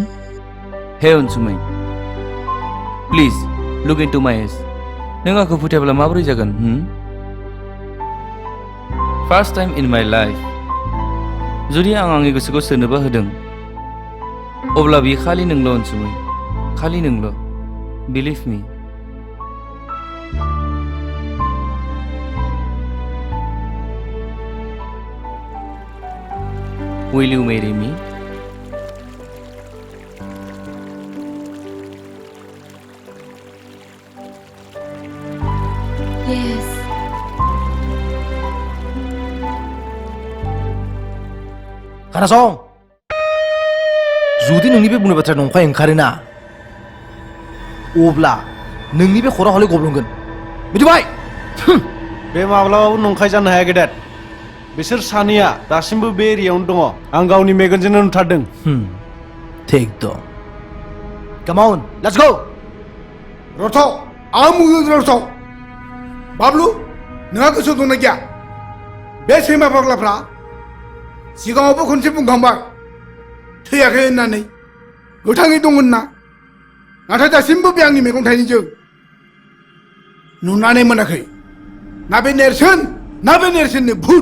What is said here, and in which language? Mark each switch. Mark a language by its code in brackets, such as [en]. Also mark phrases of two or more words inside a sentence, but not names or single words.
[brx] हे अनसुमै [en] please look into my eyes [brx] नों आंखौ फोथायब्ला माबोरै जागोन [en] first time in my life [brx] जुदि आं आंनि गोसोखौ सोरनोबा होदों अब्ला बियो खालि नोंल' अनसुमै खालि नोंल' [en] believe me Will you marry me? Yes. [brx] खोनासं जुदि नोंनि बे बुंनाय बाथ्राया नंखाय ओंखारोना अब्ला नोंनि बे खरा हले गब्लंगोन मिथिबाय बे माब्लाबाबो नंखाय जानो हाया गेदेर बिसोर सानैया दासिमबो बे एरियायावनो दङ आं गावनि मेगनजोंनो नुथारदों ठीक दं [en] Come on, let's go! [brx] रथ' आं बुंदों रथ' बाबलु नोंहा गोसो दंना गैया बे सैमा फाग्लाफ्रा सिगाङावबो खनसे बुंखांबाय थैयाखै होननानै गोथाङै दं होनना नाथाय दासिमबो बे आंनि मेगन थाइनैजों नुनानै मोनाखै ना बे नेरसोननि भुत